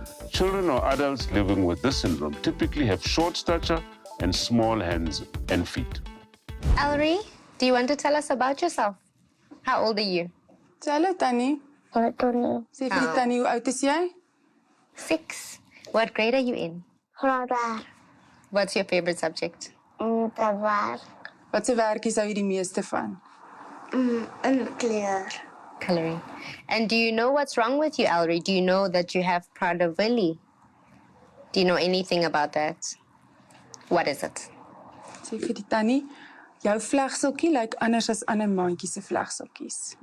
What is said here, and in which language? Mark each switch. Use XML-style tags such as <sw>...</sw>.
<en>Children or adults living with this syndrome typically have short stature and small hands and feet. Ellery, do you want to tell us about yourself? How old are you?</en> <af>Hallo Tannie. Sê vir die Tannie, hoe oud is jy?</af> <en>6. What grade are you in?</en> <af>Graad</af> <en>What's your favorite subject?</en> <af>te werk Wat se werkies hou jy die meeste van? in kleur.</af> <en>Coloring. And do you know what's wrong with you, Ellery? Do you know that you have Prada Willi? Do you know anything about that? What is it?</en> <af>Sê vir die Tannie, jou vlegseltjie lyk anders as ander maandjies se vlegseltjies.</af>